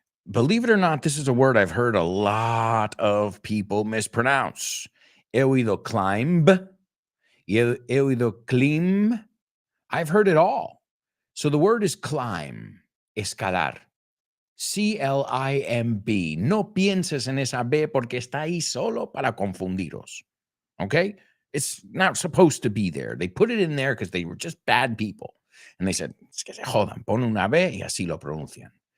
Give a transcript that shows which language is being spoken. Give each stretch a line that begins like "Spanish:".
English: Believe it or not, this is a word I've heard a lot of people mispronounce.
Spanish: He oído
English: climb. He oído climb. I've heard it all. So the word is climb, escalar. C-L-I-M-B.
Spanish: No pienses en esa B porque está ahí solo para confundiros.
English: Okay? It's not supposed to be there. They put it in there because they were just bad people. And they said,
Spanish: es que se jodan, pon una B y así lo pronuncian.